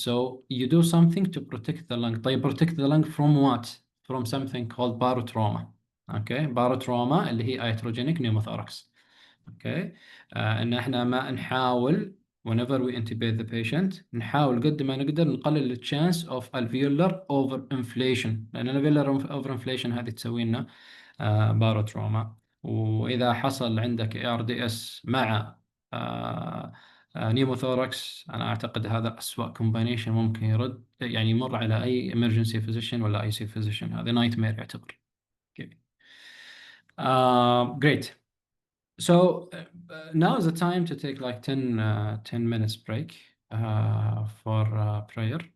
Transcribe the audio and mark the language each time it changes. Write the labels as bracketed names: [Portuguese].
[English] So you do something to protect the lung. طيب protect the lung from what? From something called barotrauma. Okay, barotrauma اللي هي iatrogenic pneumothorax. [Arabic] Okay, ان احنا ما نحاول [English] whenever we intubate the patient [Arabic] نحاول قد ما نقدر نقلل ال [English] chance of alveolar overinflation، [Arabic] لأن [English] alveolar overinflation [Arabic] هذه تسوي لنا باروتروما. وإذا حصل عندك ARDS مع نيموثوركس، أنا أعتقد هذا أسوأ كومبانيشن ممكن يرد يعني يمر على أي [English] emergency physician [Arabic] ولا أي سي physician. هذا nightmare يعتبر. [English] Okay. Great. So now is the time to take like 10 minutes break for prayer.